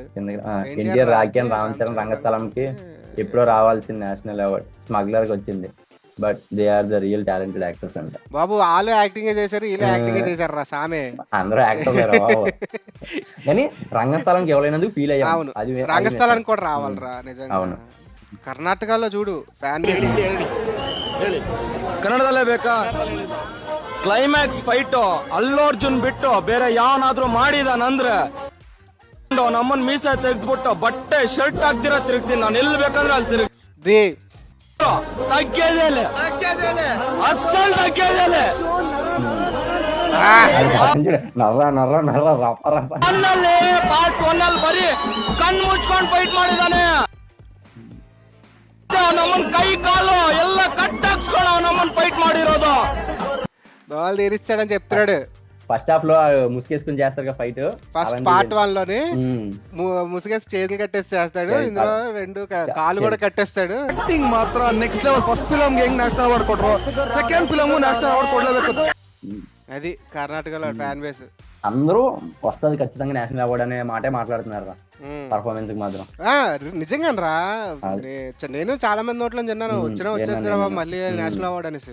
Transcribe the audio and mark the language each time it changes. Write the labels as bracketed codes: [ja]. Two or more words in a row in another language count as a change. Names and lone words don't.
[te] ఎన్టీఆర్, రాఖీ, రామ్ చరణ్, రంగస్థలంకి ఎప్పుడో రావాల్సిన [en] national award [te] స్మగ్లర్ కి వచ్చింది. [en] But they are the real talented actors [te] అంట. బాబు వాళ్ళు యాక్టింగ్ చేశారు, వీళ్ళు యాక్టింగ్ చేశారు రా సామే, అందరూ యాక్టర్. కానీ రంగస్థలానికి ఎవరైనందుకు ఫీల్ అయ్యా. అవును, రంగస్థలానికి కూడా రావాలరా నిజంగా. అవును, [kn] ಕರ್ನಾಟಕಲ್ಲೂ చూడు ಫ್ಯಾನ್ ಬೇಸ್ ಕನ್ನಡದಲ್ಲೇ ಬೇಕಾ [en] climax fight [kn] ಅಲ್ಲು ಅರ್ಜುನ್ ಬಿಟ್ಟು ಬೇರೆ ಯಾವನಾದ್ರೂ ಮಾಡಿದಾನಂದ್ರೆ ನಮ್ಮನ್ ಮೀಸೆ ತೆಗೆದ್ಬಿಟ್ಟು ಬಟ್ಟೆ ಶರ್ಟ್ ಹಾಕ್ತಿರ ತಿರುಗ್ತೀನಿ ನಾನು ಎಲ್ಲಿ ಬೇಕಂದ್ರೆ ಅಲ್ಲಿ ತಿರುಗಿ ತಗ್ಗೇದೇಲೆ ಅಸ್ಸಲ್ ತಗ್ಗೇದೇಲೆ ಪಾರ್ಟ್ 1 ಅಲ್ಲಿ ಬರೀ ಕಣ್ ಮುಚ್ಕೊಂಡ್ ಫೈಟ್ ಮಾಡಿದಾನೆ. ನಮ್ಮನ್ ಕೈ ಕಾಲು ಎಲ್ಲ ಕಟ್ ಹಾಕ್ಸ್ಕೊಂಡು ನಮ್ಮನ್ ఫైట్ ಮಾಡಿರೋದು. [te] బాల్ తీరిస్తాడని చెప్తున్నాడు. [en] first half [te] లో ముసుగేసుకుని చేస్తారు ఫైట్. [en] first part [te] 1 లోనే ముసుగేసి చేతులు కట్టేసి చేస్తాడు, ఇందులో 2 కాలు కూడా కట్టేస్తాడు. యాక్టింగ్ మాత్రం [en] next level. first film [kn] ಗೆ ಹೆಂಗ್ [en] national award [te] కొట్రు, [en] second film national award [te] కొడలేಬೇಕು. అది కర్ణాటకలో [en] fan base. [te] అందరూ వస్తుంది ఖచ్చితంగా [en] national award [te] అనే మాటే మాట్లాడుతున్నారు పర్ఫార్మెన్స్ కి మాత్రం. నిజంగా రా, నేను చాలా మంది నోట్లో విన్నాను, వచ్చేది రా మళ్ళీ [en] national award [te] అనేసి.